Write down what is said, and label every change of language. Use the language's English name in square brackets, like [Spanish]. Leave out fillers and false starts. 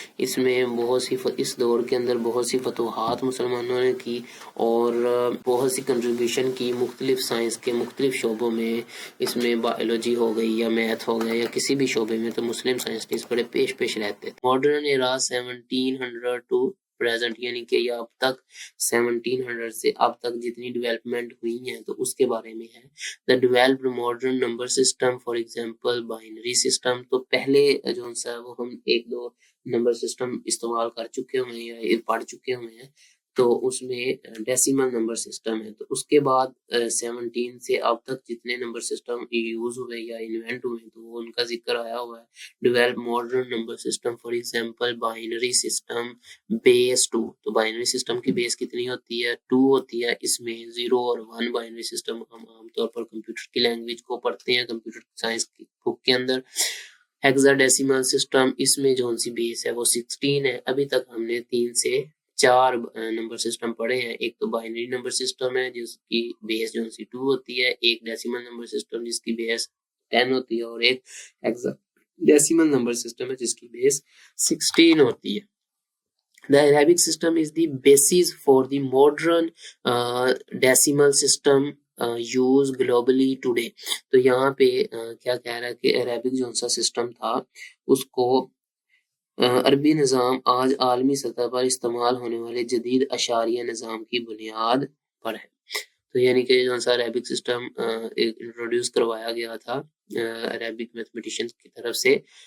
[Urdu] اس میں اس دور کے اندر بہت سی فتوحات مسلمانوں نے کی اور بہت سی کنٹریبیوشن کی مختلف سائنس کے مختلف شعبوں میں. اس میں بایولوجی ہو گئی یا میتھ ہو گیا یا کسی بھی شعبے میں تو مسلم سائنسٹسٹ بڑے پیش رہتے تھے. [English] modern era 1700 to present, [Urdu] یعنی کہ یہ اب تک 1700 سے اب تک جتنی ڈیولپمنٹ ہوئی ہیں تو اس کے بارے میں ہے. [English] The developed modern number system, for example binary system. [Urdu] تو پہلے جو سا وہ ہم ایک دو نمبر سسٹم استعمال کر چکے ہوئے ہیں یا پڑھ چکے ہوئے ہیں، تو اس میں ڈیسیمل نمبر سسٹم ہے. تو اس کے بعد 17 سے اب تک جتنے نمبر سسٹم یوز ہوئے یا انوینٹ ہوئے تو وہ ان کا ذکر آیا ہوا ہے. [English] Develop modern number system for example binary system base 2. [Urdu] تو بائنری سسٹم کی بیس کتنی ہوتی ہے؟ 2 ہوتی ہے. اس میں 0 اور 1 بائنری سسٹم ہم عام طور پر کمپیوٹر کی لینگویج کو پڑھتے ہیں کمپیوٹر سائنس کی بک کے اندر. ہیکزا ڈیسیمل سسٹم، اس میں جو سی بیس ہے وہ 16 ہے. ابھی تک ہم نے 3 سے 4 نمبر سسٹم پڑھے ہیں. ایک تو بائنری نمبر سسٹم ہے جس کی بیس جو سی 2 ہوتی ہے، ایک ڈیسیمل نمبر سسٹم جس کی بیس 10 ہوتی ہے، اور ایک ہیکزا ڈیسیمل نمبر سسٹم ہے جس کی بیس 16 ہوتی ہے. [English] The Arabic system is the basis for the modern decimal system used globally today. [Urdu] تو یہاں پہ کیا کہہ رہا ہے کہ عربک جو سا سسٹم تھا اس کو عربی نظام آج عالمی سطح پر استعمال ہونے والے جدید اشاریہ نظام کی بنیاد پر ہے. تو یعنی کہ جو سا عربک سسٹم انٹروڈیوس کروایا گیا تھا عربک میتھمیٹیشینز کی طرف سے،